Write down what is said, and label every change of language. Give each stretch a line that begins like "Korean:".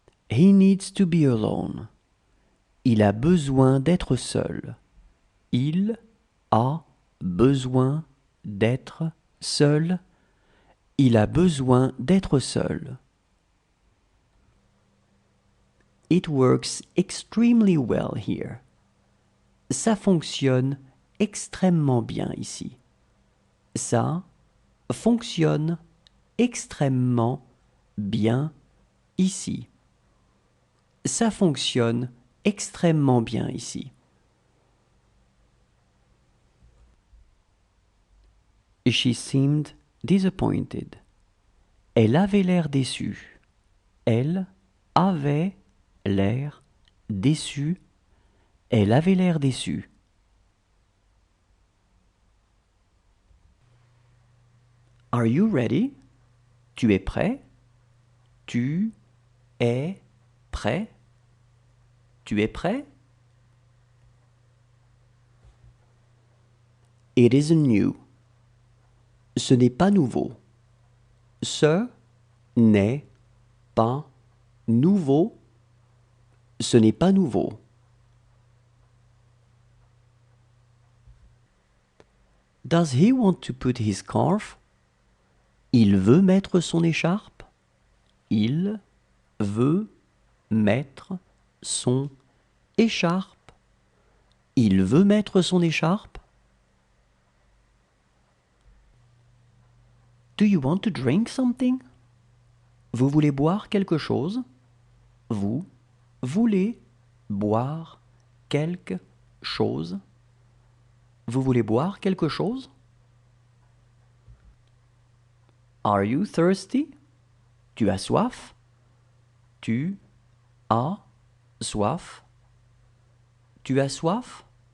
English: He needs to be alone.
French: Il a besoin d'être seul. Il a besoin d'être seul. Il a besoin d'être seul.
English: It works extremely well here.
French: Ça fonctionne extrêmement bien ici. Ça fonctionne extrêmement bien ici. Ça fonctionne extrêmement bien ici.
English: She seemed disappointed.
French: Elle avait l'air déçue. Elle avait l'air déçue. Elle avait l'air déçue.
English: Are you ready?
French: Tu es prêt? Tu es prêt? Tu es prêt?
English: It isn't new.
French: Ce n'est pas nouveau. Ce n'est pas nouveau. Ce n'est pas nouveau.
English: Does he want to put his scarf?
French: Il veut mettre son écharpe. Il veut mettre son écharpe. Il veut mettre son écharpe.
English: Do you want to drink something?
French: Vous voulez boire quelque chose? Vous voulez boire quelque chose? Vous voulez boire quelque chose?
English: Are you thirsty?
French: Tu as soif? Tu as soif? Tu as soif?